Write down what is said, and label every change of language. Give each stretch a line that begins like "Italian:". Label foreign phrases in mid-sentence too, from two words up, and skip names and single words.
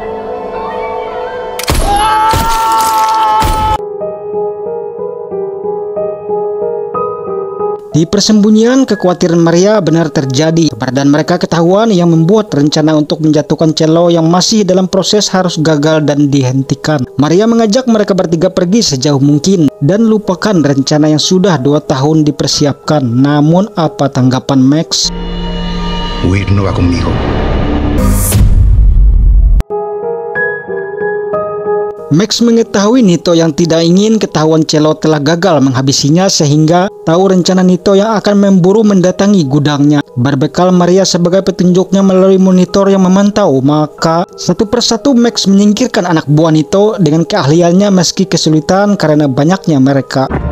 Indonesian: Di persembunyian, kekhawatiran Maria benar terjadi. Keberadaan mereka ketahuan yang membuat rencana untuk menjatuhkan Cello yang masih dalam proses harus gagal dan dihentikan. Maria mengajak mereka bertiga pergi sejauh mungkin dan lupakan rencana yang sudah 2 tahun dipersiapkan. Namun apa tanggapan Max?
Spanish: Huir no va conmigo.
Indonesian: Max mengetahui Nito yang tidak ingin ketahuan Cello telah gagal menghabisinya sehingga tahu rencana Nito yang akan memburu mendatangi gudangnya. Berbekal Maria sebagai petunjuknya melalui monitor yang memantau, maka satu persatu Max menyingkirkan anak buah Nito dengan keahliannya meski kesulitan karena banyaknya mereka.